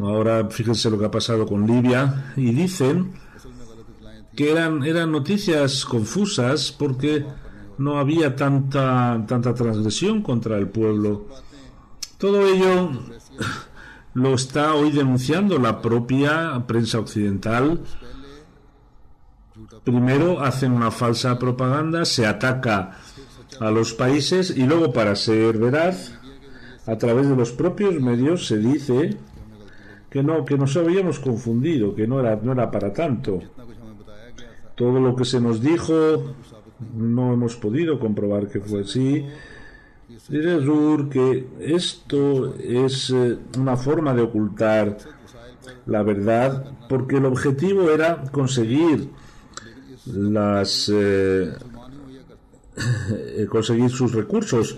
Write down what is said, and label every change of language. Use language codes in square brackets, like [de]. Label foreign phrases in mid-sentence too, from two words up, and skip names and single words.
[es] Ahora fíjense lo que ha pasado con Libia y dicen [hi] असल में गलत इतलाएं थी [es] que eran noticias confusas porque no había tanta transgresión contra el pueblo. Todo ello lo está hoy denunciando la propia prensa occidental. Primero hacen una falsa propaganda, se ataca a los países y luego, para ser veraz, a través de los propios medios se dice que nos habíamos confundido, que no era para tanto. [hi] इतना कुछ हमें बताया गया था [es] Todo lo que se nos dijo no hemos podido comprobar que fue así. Dice Zur que esto es una forma de ocultar la verdad, porque el objetivo era conseguir conseguir sus recursos.